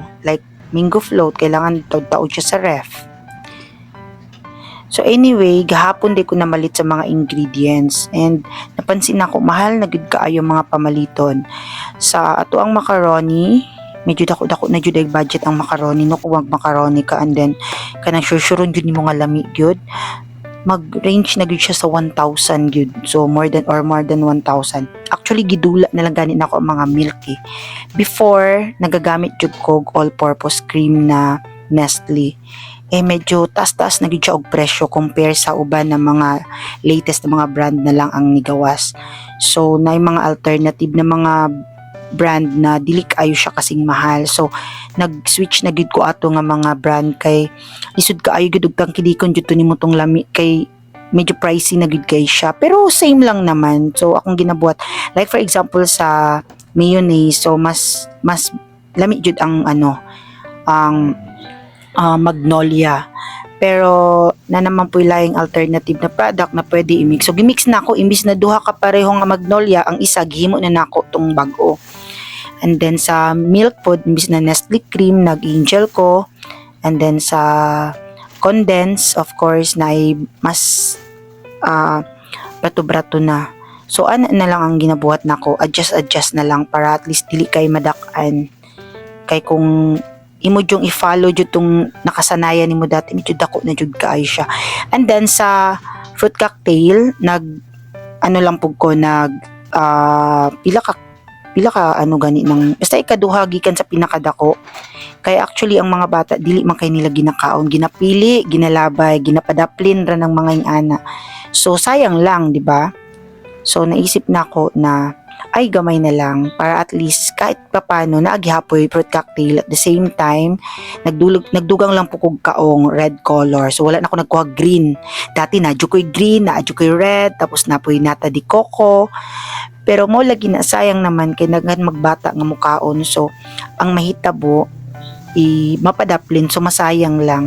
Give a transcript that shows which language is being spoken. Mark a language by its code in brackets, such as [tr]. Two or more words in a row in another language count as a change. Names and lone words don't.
[en] Like mango float, [ceb] kailangan taud-taud siya sa ref. [en] So anyway, [ceb] gahapon di ko namalit sa mga ingredients and napansin ako mahal na gud kaayo mga pamaliton. Sa ato ang macaroni, medyo dako-dako na jud ay budget ang macaroni, no kuwag macaroni ka [en] and then [ceb] kanang sure-sure jud nimo nga lami gyud. Mag-range na gyud siya sa 1,000 gyud. [en] So more than 1,000. [ceb] Actually gidula na lang gani nako ang mga milk eh. Before nagagamit jud ko [en] all-purpose cream [ceb] na Nestle. Medyo taas-taas na gyud siya og presyo compare sa uban na mga latest na mga brand na lang ang nigawas. So naay mga alternative na mga brand na dili kaayo siya kasing mahal. So nag-switch na gid ko ato nga mga brand kay lisod kaayo gid og tangkidikon jud nimo tong lami kay medyo pricey na gid kay siya. Pero same lang naman. So akong ginabuhat like [en] for example [ceb] sa mayonnaise, so mas lami jud ang Magnolia. Pero na naman po laing alternative na product na pwede i-mix. So gimix na ako imbis na duha ka pareho nga Magnolia, ang isa gihimo na nako tong bag-o. [en] And then [ceb] sa [en] milk food, [ceb] imbis na Nestle cream, nag-angel ko. [en] And then [ceb] sa condense, [en] of course, [ceb] na ay mas brato-brato na. So ano na lang ang ginabuhat nako, adjust na lang para at least dili kay madak-an. Kay kung imo jung i-follow jud tong nakasanayan nimo dati, medyo dako na jud kaayo siya. [en] And then [ceb] sa [en] fruit cocktail, [ceb] lang pug ko pila ka gani ng basta ikaduha gikan sa pinakadako. Kaya actually ang mga bata dili man kay nila ginakaon, ginapili, ginalabay, ginapadaplin ra ng mga ingana. So sayang lang, di ba? So naisip na ako na ay gamay na lang para at least kahit papano naagihapoy [en] fruit cocktail. At the same time, [ceb] nagdugang lang po kog kaong [en] red color. [ceb] So wala na ako nagkuha green. Dati nadyo ko'y green, naadyo ko'y red, tapos napoy nata di coco. Pero mo lagi na sayang naman kay naghan magbata nga mukaon. So ang mahitabo mapadaplin, so masayang lang.